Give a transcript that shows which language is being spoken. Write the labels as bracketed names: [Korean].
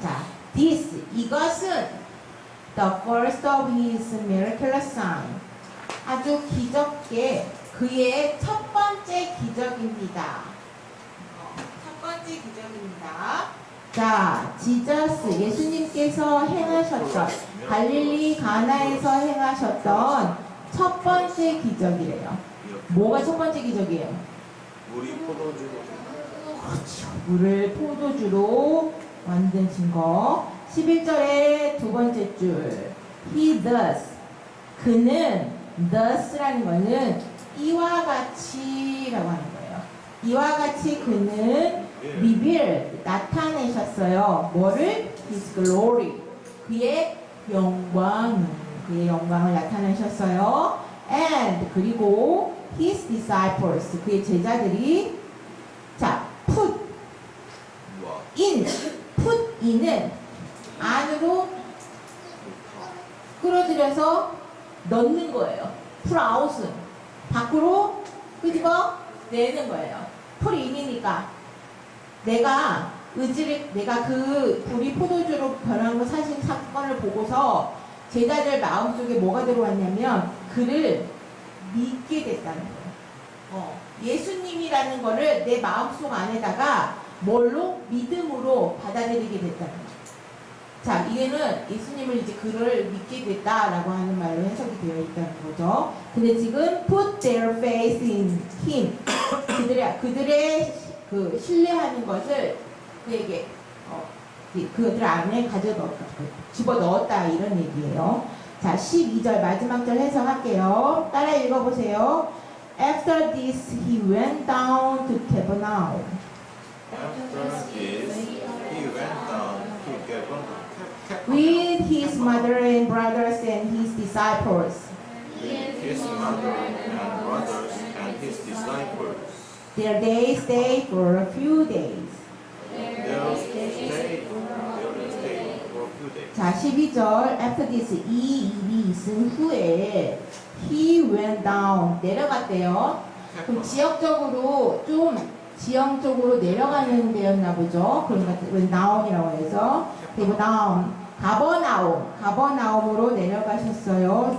[English] 자, this, [Korean] 이것은 [English] the first of his miraculous sign. [Korean] 아주 기적계 그의 첫 번째 기적입니다. 첫 번째 기적입니다. 자, 지저스, 예수님께서 행하셨던 갈릴리 가나에서 행하셨던 첫 번째 기적이래요. 뭐가 첫 번째 기적이에요? 물이 포도주로 그렇죠. 물을 포도주로 만드신 거. 11절의 두 번째 줄. [English] He thus. [Korean] 그는 thus라는 거는 이와 같이라고 하는 거예요. 이와 같이 그는 revealed, 나타내셨어요. 뭐를? [English] His glory. [Korean] 그의 영광. 그의 영광을 나타내셨어요. [English] And [Korean] 그리고 [English] his disciples. [Korean] 그의 제자들이 자, put in. put in은 안으로 끌어들여서 넣는 거예요. pull out은 밖으로 끄집어 내는 거예요. pull in이니까 내가 그 불이 포도주로 변한 거 사실 사건을 보고서 제자들 마음속에 뭐가 들어왔냐면 그를 믿게 됐다는 거예요. 예수님이라는 거를 내 마음속 안에다가 뭘로? 믿음으로 받아들이게 됐다는 거예요. 자, 이게는 예수님을 이제 그를 믿게 됐다라고 하는 말로 해석이 되어 있다는 거죠. 근데 지금 [English] put their faith in him. [Korean] 그들의 그 신뢰하는 것을 그에게 그들 안에 집어넣었다 이런 얘기예요. 자, 12절 마지막 절 해석할게요. 따라 읽어보세요. [English] After this he went down to Capernaum. After this, he went down to Capernaum. With his mother and brothers and his disciples. With his mother and brothers and his disciples. There they stayed for a few days. There stayed for a few days. [Korean] 자, 12절 [English] After this [Korean] 이 일이 있은 후에 [English] he went down [Korean] 내려갔대요. 그럼 지형적으로 내려가는 데였나 보죠. 그러니까 went down이라고 해서 그리고 down 가버나움으로 내려가셨어요.